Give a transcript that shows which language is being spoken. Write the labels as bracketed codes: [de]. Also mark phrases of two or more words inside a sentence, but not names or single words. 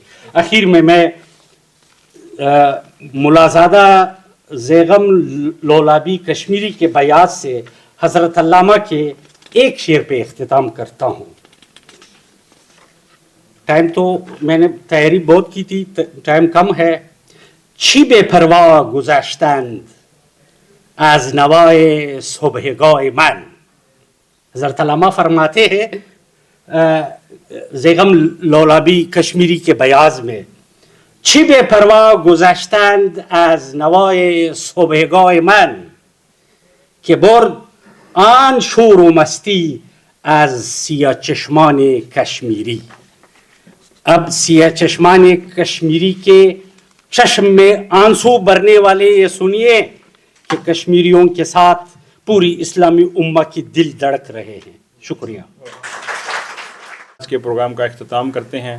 [ur] اخیر میں ملازادہ زیغم لولابی کشمیری کے بیات سے حضرت علامہ کے ایک شعر پہ اختتام کرتا ہوں. ٹائم تو میں نے تیاری بہت کی تھی، ٹائم کم ہے. [fa] چی بے پروا گذشتند از نوای صبحگاه من. [ur] حضرت علامہ فرماتے ہیں زیغم لولابی کشمیری کے بیاض میں، [fa] چی بے پروا گذشتند از نوای صبحگاه من که برد آن شور و مستی از سیاه چشمان کشمیری. [ur] اب [fa] سیاہ چشمان کشمیری [ur] کے چشم میں آنسو بھرنے والے یہ سنیے کہ کشمیریوں کے ساتھ پوری اسلامی امہ کی دل دھڑک رہے ہیں. شکریہ. آج کے پروگرام کا اختتام کرتے ہیں.